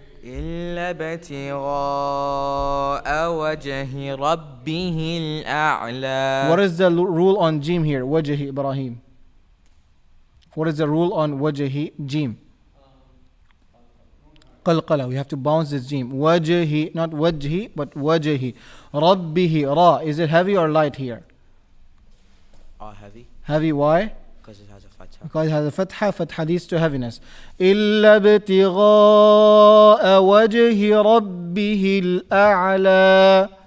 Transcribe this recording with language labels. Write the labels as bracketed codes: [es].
[ar] إلا ابتغاء وجه ربه الأعلى. [en] What is the rule on jim here? Wajhi Ibrahim. What is the rule on wajhi jim? [ar] قلقلة. [en] We have to bounce this jim. Wajhi, not wajhi, but wajhi. Rabbihi, ra. Is it heavy or light here? Heavy. Heavy, why? Because it has a fatha. Because it has a fatha, fatha leads to heaviness. [ar] إلا ابتغاء وجه ربه الأعلى.